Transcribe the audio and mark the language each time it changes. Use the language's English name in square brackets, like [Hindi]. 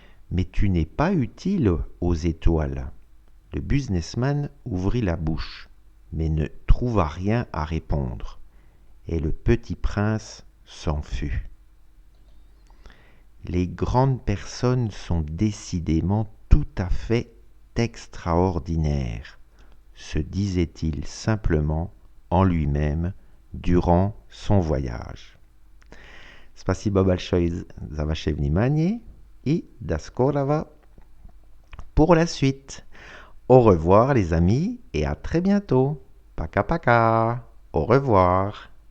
[French] Mais tu n'es pas utile aux étoiles. Le businessman ouvrit la bouche, mais ne trouva rien à répondre, et le petit prince s'en fut. Les grandes personnes sont décidément tout à fait extraordinaires, se disait-il simplement en lui-même durant son voyage. [Russian] Spasibo большое за ваше внимание [French] et [Russian] до скорого [French] pour la suite. Au revoir les amis et à très bientôt. [Russian] Paka paka. [French] Au revoir.